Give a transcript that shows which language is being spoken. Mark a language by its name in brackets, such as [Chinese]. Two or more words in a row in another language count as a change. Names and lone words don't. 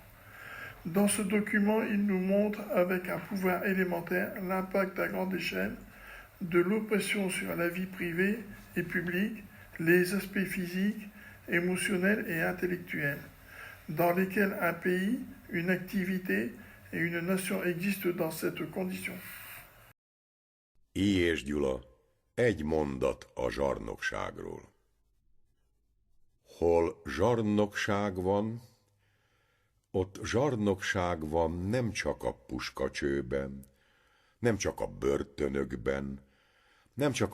[French] Dans ce document, il nous montre avec un pouvoir élémentaire l'impact à grande échelle de l'oppression sur la vie privée et publique, les aspects physiques, émotionnels et intellectuels, dans lesquels un pays, une activité et une nation existent dans cette condition. [Hungarian] Hijés Gyula, egy mondat a zsarnokságról. Hol zsarnokság van, ott zsarnokság van nem csak a puskacsőben, nem csak a börtönökben, nem csak